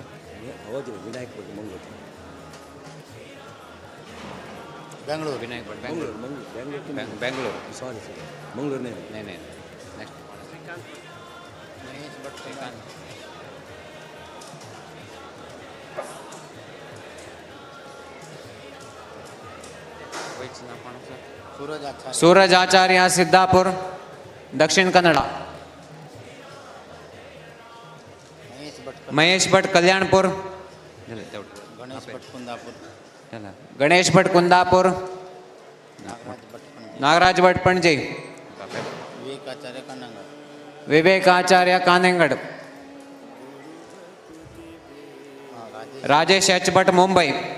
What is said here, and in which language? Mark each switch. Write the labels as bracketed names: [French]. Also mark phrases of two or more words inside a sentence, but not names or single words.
[Konkani] हवं विनायक भट मंगळूर बेंगळूर विनायक भट मंगळूर बेंगळूर मंगळूर बेंगळूर [Marathi] सॉरी मंगळूर नाही नाही नाही नेक्स्ट महेश भट श्रीकांत सूरज आचार्य सूरज आचार्य सिद्धापुर दक्षिण कन्नಡ महेश भट कल्याणपुर गणेश भट कुंदापुर गणेश भट कुंदापुर नागराज भट पणजी विवेक आचार्य कानंगड विवेक आचार्य कानेंगड राजेश एच भट मुंबई